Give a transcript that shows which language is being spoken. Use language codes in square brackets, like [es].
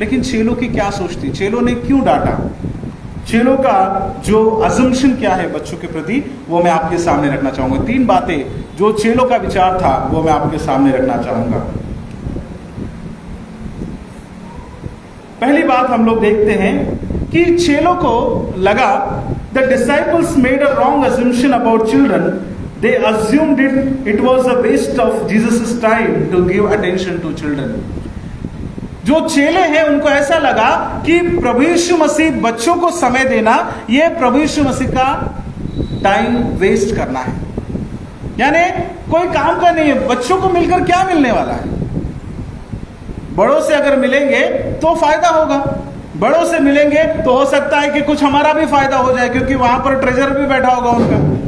[hi] लेकिन चेलों की क्या सोचती, चेलों ने क्यों डांटा, चेलों का जो अजम्पशन क्या है बच्चों के प्रति, वो मैं आपके सामने रखना चाहूंगा। 3 बातें जो चेलों का विचार था वो मैं आपके सामने रखना चाहूंगा। पहली बात हम लोग देखते हैं कि चेलों को लगा [en] The disciples made a wrong assumption about children. They assumed it was a waste of Jesus' time to give attention to children. [hi] जो चेले हैं उनको ऐसा लगा कि प्रभु यीशु मसीह बच्चों को समय देना, ये प्रभु यीशु मसीह का टाइम वेस्ट करना है, यानी कोई काम का नहीं है। बच्चों को मिलकर क्या मिलने वाला है? बड़ों से अगर मिलेंगे तो फायदा होगा, बड़ों से मिलेंगे तो हो सकता है कि कुछ हमारा भी फायदा हो जाए, क्योंकि वहां पर ट्रेजर भी बैठा होगा उनका।